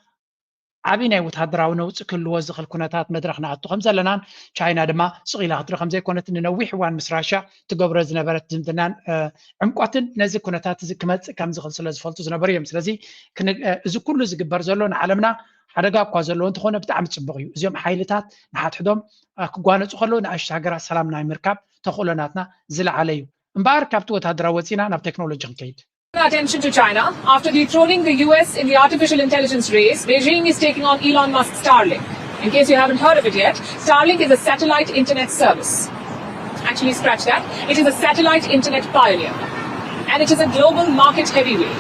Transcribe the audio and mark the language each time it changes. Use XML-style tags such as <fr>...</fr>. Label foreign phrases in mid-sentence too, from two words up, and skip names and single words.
<ti>ዓብይ ናይ ወታደራዊ ነውፅእ ክህልዎ ዝኽእል ኩነታት መድረክ ንኣቱ ከም ዘለናን ቻይና ድማ ስቂላ ክትርኢ ከም ዘይኮነት ንነዊሕ እዋን ምስ ራሻ ትገብሮ ዝነበረት ዝምድናን ዕምቆትን ነዚ ኩነታት እዚ ክመፅእ ከም ዝኽእል ስለ ዝፈልጡ ዝነበሩ እዮም ስለዚ እዚ ኩሉ ዝግበር ዘሎ ንዓለምና ሓደጋ እኳ ዘለዎ እንትኾነ ብጣዕሚ ፅቡቅ እዩ እዚኦም ሓይልታት ንሓትሕዶም ክጓነፁ ከለዉ ንኣሽቱ ሃገራት ሰላም ናይ ምርካብ ተኽእሎናትና ዝለዓለ እዩ እምበኣር ካብቲ ወታደራዊ ወፂና ናብ ቴክኖሎጂ ክንከይድ</ti> <en>Attention to China. After dethroning the US in the artificial intelligence race, Beijing is taking on Elon Musk's Starlink. In case you haven't heard of it yet, Starlink is a satellite internet service. actually scratch that. It is a satellite internet pioneer. And it is a global market heavyweight.</en>